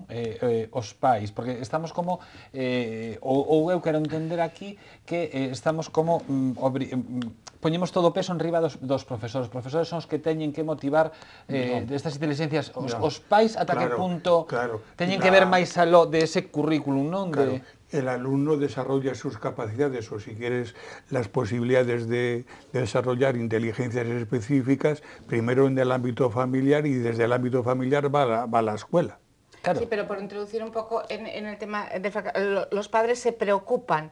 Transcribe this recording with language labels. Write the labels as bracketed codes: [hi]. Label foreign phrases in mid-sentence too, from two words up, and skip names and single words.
[gl] Os pais, porque estamos como, ou eu quero entender aquí que estamos como, poñemos todo o peso en riba dos profesores. Os profesores son os que teñen que motivar estas inteligencias. Os pais ata que punto teñen que ver máis aló de ese currículum, non? [es] El alumno desarrolla sus capacidades o, si quieres, las posibilidades de desarrollar inteligencias específicas, primero en el ámbito familiar, y desde el ámbito familiar va a la escuela. Claro. Sí, pero por introducir un poco en el tema, los padres se preocupan